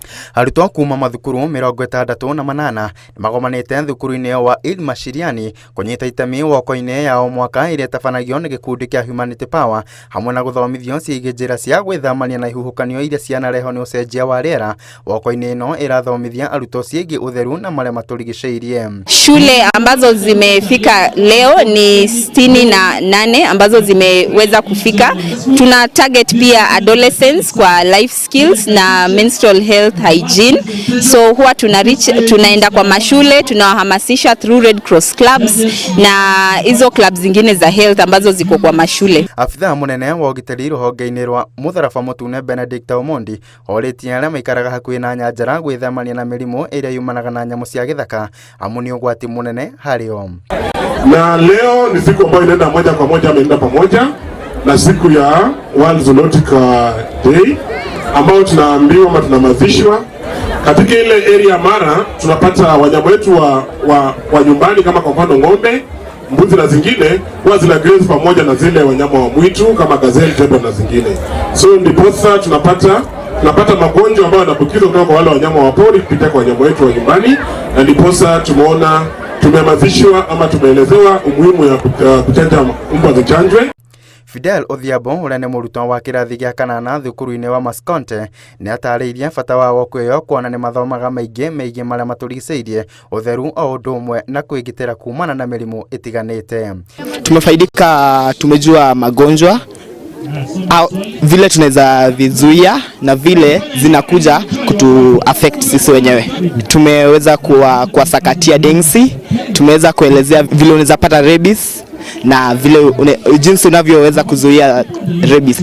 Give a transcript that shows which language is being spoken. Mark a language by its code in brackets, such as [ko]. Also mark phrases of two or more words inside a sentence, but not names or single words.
[ki] Arutwo kuma mathukuru 68 magomanite thukuru-ini wa Ilmashiriani kunyita itemi woko-ini ya o mwaka iria tabanagio ni gikundi kia Humanity Power hamwe na guthomithio ciĩgiĩ njĩra cia gwĩthamania na ihuhũkanio iria cianareho ni ucenjia wa rĩera. Woko-ini ino irathomithia arutwo ciĩgiĩ utheru na maria maturigicĩirie. [sw] Shule ambazo zimefika leo ni 68 ambazo zimeweza kufika. Tuna target pia adolescents kwa [en] life skills [sw] na [en] menstrual health hygiene. [sw] So huwa tunaenda kwa mashule, tunawahamasisha through Red Cross clubs na hizo clubs zingine za health ambazo ziko kwa mashule. [ki] Afitha munene wa ugitĩri rũhonge-inĩ rwa Mũtharaba Mũtune Benedict Omondi orĩtie arĩa maikaraga hakuhĩ na nyanjara gwĩthemania na mĩrimũ ĩrĩa yumanaga na nyamũ cia gĩthaka amu nĩ ũgwati mũnene harĩ o. [sw] Na leo ni siku ambayo inaenda moja kwa moja ameenda pamoja na siku ya World Zoological Day ambao tunaambiwa ama tunamazishwa katika ile area Mara. Tunapata wanyama wetu wa nyumbani kama kwa mfano ng'ombe, mbuzi na zingine huwa zina graze pamoja na zile wanyama wa mwitu kama gazelle, tembo na zingine. So ndipo sasa tunapata magonjwa ambayo yanaambukizwa kutoka kwa wale wanyama wa pori kupitia kwa wanyama wetu wa nyumbani, na ndipo sasa tumeona tumehamasishwa ama tumeelezewa umuhimu ya kuchanja mbwa zichanjwe. [ki] Fidel Odhiambo ũrĩa nĩ mũrutwo wa kĩrathi gĩa 8 thukuru-inĩ wa Maskonte nĩ atarĩirie bata wa woko ĩyo kuona nĩ mathomaga megiĩ marĩa maturigicĩirie, ũtheru o ũndũ ũmwe na kwĩgitĩra kumana na mĩrimũ ĩtiganĩte. [sw] Tumefaidika, tumejua magonjwa vile tunaweza vizuia na vile zinakuja kutu affect sisi wenyewe. Tumeweza kuwasakatia densi, tumeweza kuelezea vile unaweza pata rabies na vile jinsi unavyoweza kuzuia rabies.